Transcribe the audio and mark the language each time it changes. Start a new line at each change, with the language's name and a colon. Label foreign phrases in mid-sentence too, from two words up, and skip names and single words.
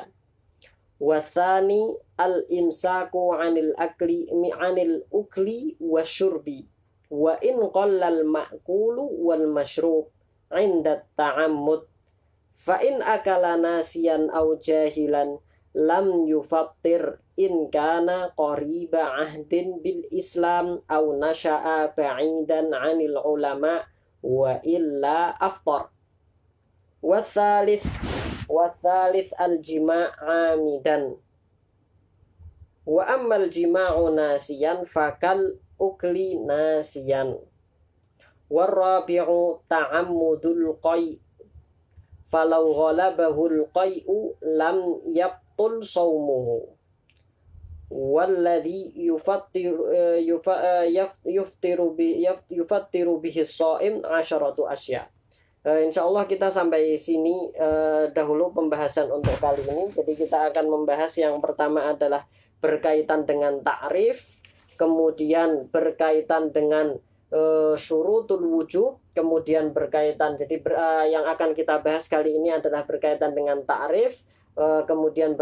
Arabic: والثاني الإمساك عن الأكل والشرب وإن قل المأكول والمشروب عند التعمد فإن أكل ناسيا أو جاهلا لم يفطر إن كان قريب عهد بالإسلام أو نشأ بعيدا عن العلماء وإلا أفطر. والثالث والثالث الجماع عامدا. وأما الجماع ناسيا فكالأكل ناسيا. والرابع تعمد القيء فلو غلبه القيء لم يبطل صومه. والذي يفطر به الصائم عشرة أشياء.
Malay: Insyaallah kita sampai sini dahulu pembahasan untuk kali ini. Jadi kita akan membahas yang pertama adalah berkaitan dengan ta'rif, kemudian berkaitan dengan
Arabic: شروط الوجوب,
Malay: kemudian berkaitan yang akan kita bahas kali ini adalah berkaitan dengan ta'rif, kemudian